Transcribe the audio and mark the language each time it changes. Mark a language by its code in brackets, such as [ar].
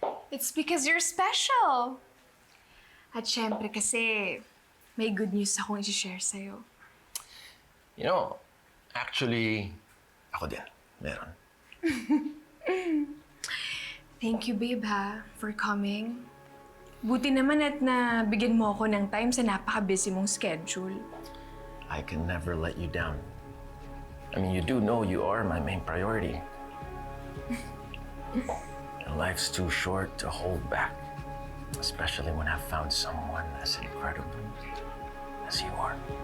[en] It's because you're special. [tl] At syempre kasi may [en] good news [tl] akong i-share sa'yo. [en] You know, actually, [tl] ako din. Meron. [en] Thank you, babe, ha, for coming. [tl] Buti naman at nabigyan mo ako ng time sa napaka-busy mong schedule. [en] I can never let you down. I mean, you do know you are my main priority. And life's too short to hold back, especially when I've found someone as incredible as you are.